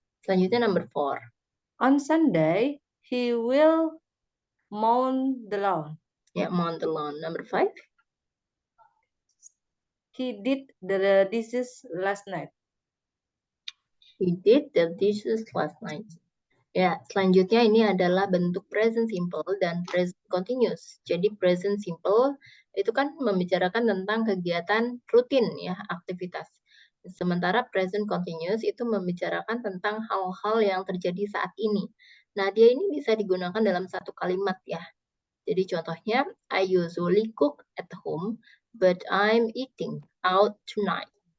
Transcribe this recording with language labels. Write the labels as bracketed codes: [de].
[id] Selanjutnya number 4. [en] On Sunday, he will mow the lawn. Ya, mow the lawn. Number 5. He did the dishes last night. He did the dishes last night. [id] Ya, selanjutnya ini adalah bentuk present simple dan present continuous. Jadi present simple itu kan membicarakan tentang kegiatan rutin ya, aktivitas. Sementara present continuous itu membicarakan tentang hal-hal yang terjadi saat ini. Nah, dia ini bisa digunakan dalam satu kalimat ya. Jadi contohnya, [en] I usually cook at home, but I'm eating out tonight.